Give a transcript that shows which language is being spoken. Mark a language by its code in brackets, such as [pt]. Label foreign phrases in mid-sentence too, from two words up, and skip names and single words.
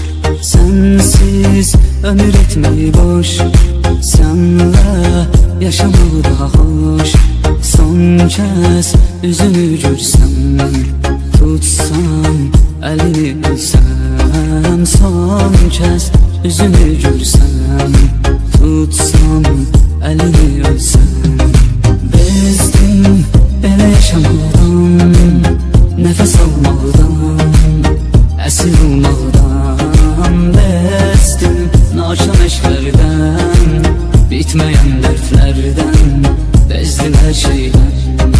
[tr] Sensiz ömür etmeyi boş, senle yaşamak daha hoş. Son kez üzünü görsem, tutsam elini ölsem. Son kez üzünü görsem, tutsam elini ölsem. [az] Bezdim belə yaşamaqdan, nəfəs almaqdan, əsir olmaqdan. Bezdim naşam eşklərdən, bitməyən dərdlərdən, bezdim hər şeydən.